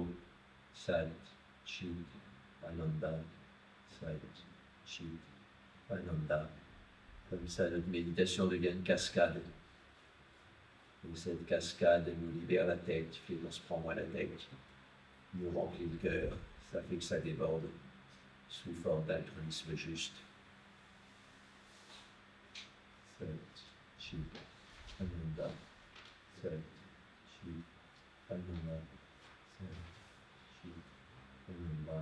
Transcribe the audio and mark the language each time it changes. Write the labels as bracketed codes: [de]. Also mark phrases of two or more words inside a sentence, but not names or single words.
[sa] Sat, Chit, Ananda, Sat, Chit, Ananda. [fr] Comme ça, notre méditation devient une cascade. Et cette cascade nous libère la tête, fait qu'on se prend moins la tête, nous remplit le cœur, ça fait que ça déborde sous forme d'altruisme juste. [sa] Sat, Chit, Ananda, Sat, Chit, Ananda, Sat, Chit, Ananda.